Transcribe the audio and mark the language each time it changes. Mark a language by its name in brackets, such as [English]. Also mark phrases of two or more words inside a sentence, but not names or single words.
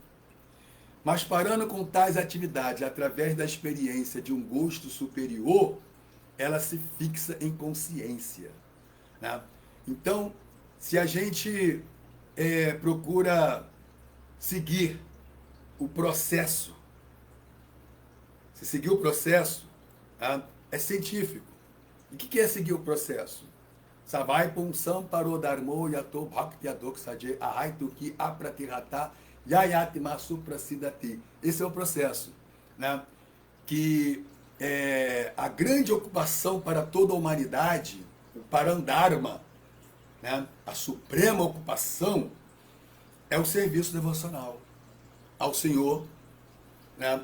[Portuguese] Mas parando com tais atividades através da experiência de um gosto superior, ela se fixa em consciência, né? Então, se a gente procura seguir o processo, se seguir o processo, né, é científico. E o que é seguir o processo? [Sanskrit] सवै पुम् सम्परो धर्मो यतो भक्ति अधोक्षजे अहैतुकी अप्रतिरता ययात्मा सुप्रसीदति. [Portuguese] Esse é o processo, né, que a grande ocupação para toda a humanidade, o Parandharma, né? A suprema ocupação é o serviço devocional ao Senhor, né?